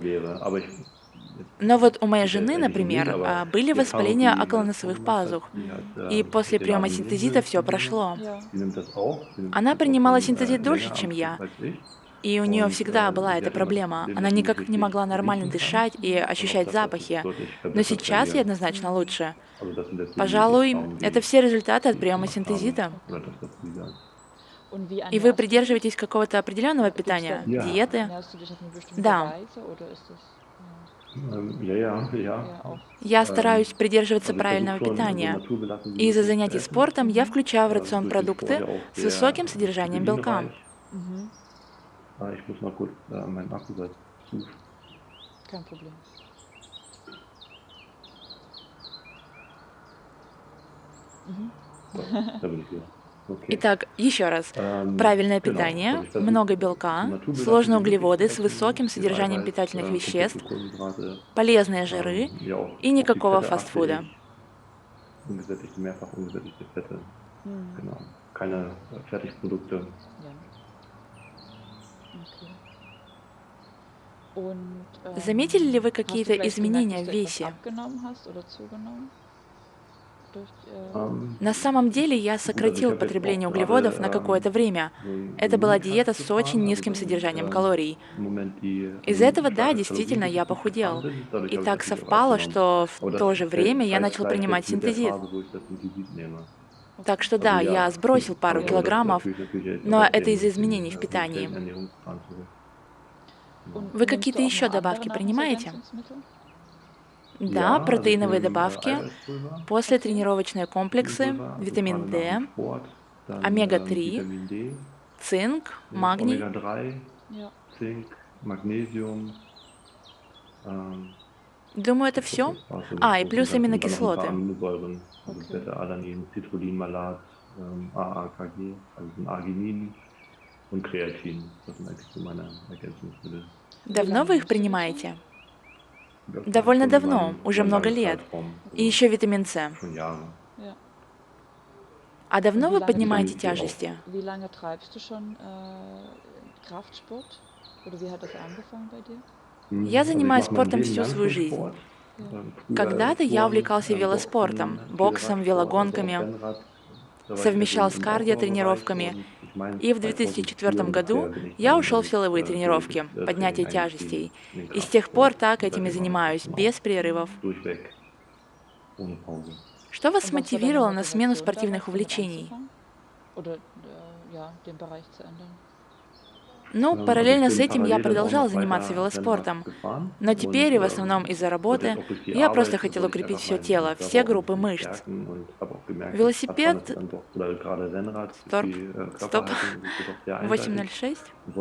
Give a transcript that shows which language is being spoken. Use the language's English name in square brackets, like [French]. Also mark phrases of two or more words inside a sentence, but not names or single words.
[Russian] Но вот у моей жены, например, были воспаления околоносовых пазух, и после приема синтезита все прошло. [German] Ja. [Russian] Она принимала синтезит дольше, чем я, и у нее всегда была эта проблема. Она никак не могла нормально дышать и ощущать запахи. Но сейчас ей однозначно лучше. Пожалуй, это все результаты от приема синтезита. [German] Und wie [Russian] И вы [German] ernährst du dich? [Russian] придерживаетесь какого-то определенного [German] Gibt's da [Russian] питания, диеты? [German] ernährst du dich auf eine bestimmte [Russian] Да, [German] Weise oder ist das, eher auf [Russian] я стараюсь придерживаться правильного питания. И из-за занятий спортом я mhm, включаю в рацион продукты с высоким содержанием белка. [German] mhm, kein Problem. Mhm. [Russian] Итак, еще раз. Правильное питание, много белка, сложные углеводы с высоким содержанием питательных веществ, полезные жиры и никакого фастфуда. Mhm. [German] Ja, okay. Und, [Russian] Заметили ли вы [German] hast du [Russian] какие-то [German] vielleicht gemerkt, [Russian] изменения [German] dass [Russian] в [German] du etwas [Russian] весе? [German] abgenommen hast oder zugenommen durch, [Russian] На самом деле я сократил потребление углеводов на какое-то время. Это была диета с очень низким содержанием калорий. Из-за этого, да, действительно, я похудел. И так совпало, что в то же время я начал принимать синтезит. Так что да, я сбросил пару килограммов, но это из-за изменений в питании. [German] und [Russian] Вы [German] nimmst [Russian] какие-то [German] du auch [Russian] еще [German] noch andere [Russian] добавки принимаете? [German] Nahrungsergänzungsmittel? [Russian] Да, протеиновые добавки, [German] Okay. [Russian] послетренировочные комплексы, витамин D, омега-3, цинк, магний. [German] Ja. [Russian] Думаю, это все. И плюс аминокислоты. [German] Okay. Wie [Russian] Давно [German] lange [Russian] вы их [German] nimmst du die schon? [Russian] принимаете? Довольно давно, уже много лет. И еще витамин С. [German] Ja. [Russian] А [German] Und [Russian] давно вы поднимаете тяжести? [German] wie lange treibst du schon Kraftsport? Oder wie hat das angefangen bei dir? [Russian] Я занимаюсь спортом всю свою жизнь. [German] Ja. [Russian] Когда-то я увлекался велоспортом, боксом, велогонками, совмещал с кардиотренировками. И в 2004 году я ушел в силовые тренировки, поднятие тяжестей. И с тех пор так этими занимаюсь, без перерывов. Что вас [German] Und was war deine [Russian] мотивировало на смену [German] Motivation [Russian] спортивных [German] damals, damit увлечений? anzufangen? Oder ja, den Bereich zu ändern? [Russian] Ну, параллельно с этим я продолжал заниматься велоспортом. Но теперь, и в основном из-за работы, я просто хотел укрепить все тело, все группы мышц. Велосипед... Стоп, стоп. 806.